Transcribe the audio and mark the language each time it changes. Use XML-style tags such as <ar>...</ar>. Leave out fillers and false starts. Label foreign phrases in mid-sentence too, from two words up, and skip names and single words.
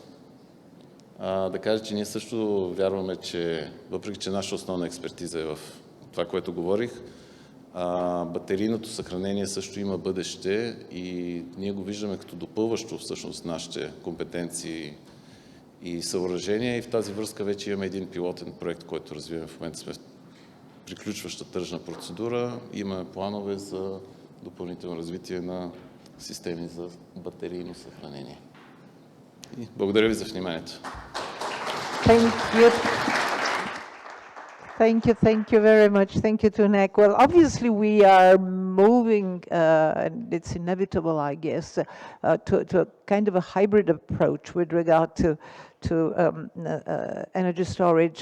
<bg>Да кажа, че ние също вярваме, че въпреки че наша основна експертиза е в това, което говорих, батерийното съхранение също има бъдеще и ние го виждаме като допълващо всъщност нашите компетенции и съоръжения и в тази връзка вече имаме един пилотен проект, който развиваме в момента. Сме в приключваща тръжна процедура. Имаме планове за допълнително развитие на системи за батерийно съхранение. И благодаря ви за вниманието.</bg> <en>Thank you very much. Thank you, Tunek. Well, obviously we are moving, and it's inevitable, I guess, to a kind of a hybrid approach with regard to energy storage.</en>